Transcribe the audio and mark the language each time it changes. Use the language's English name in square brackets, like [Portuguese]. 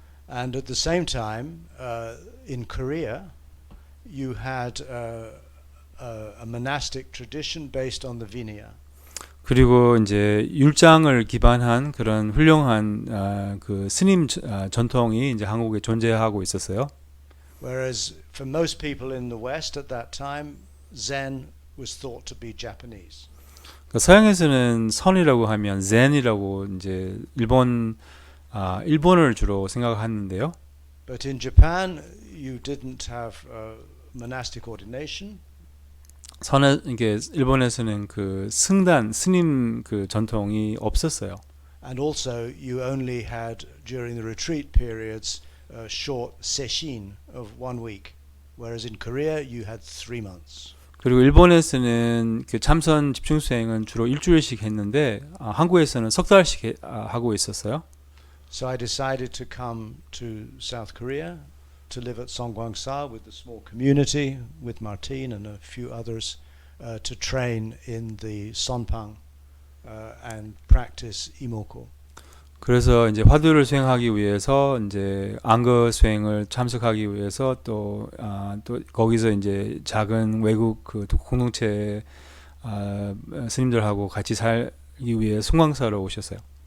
[English] And at the same time, in Korea, you had a monastic tradition based on the Vinaya. [Korean] 그리고 이제 율장을 기반한 그런 훌륭한 그 스님 전통이 이제 한국에 존재하고 있었어요. [English] Whereas for most people in the West at that time, Zen was thought to be Japanese. [Korean] 그러니까 서양에서는 선이라고 하면 젠이라고 이제 일본을 주로 생각하는데요. [English] But in Japan, you didn't have monastic ordination. [Korean] 이게 일본에서는 그 승단 스님 그 전통이 없었어요. [English] And also, you only had during the retreat periods short sesshin of 1 week, whereas in Korea you had 3 months. [Korean] 그리고 일본에서는 그 참선 집중 수행은 주로 일주일씩 했는데 한국에서는 석 달씩 하고 있었어요. [English] So I decided to come to South Korea to live at Songwangsa with a small community, with Martine and a few others, to train in the Sonpang and practice Imoko. [Korean] 그래서 이제 화두를 수행하기 위해서 이제 안거 수행을 참석하기 위해서 또 거기서 이제 작은 외국 그 공동체 스님들하고 같이 살기 위해 송광사로 오셨어요.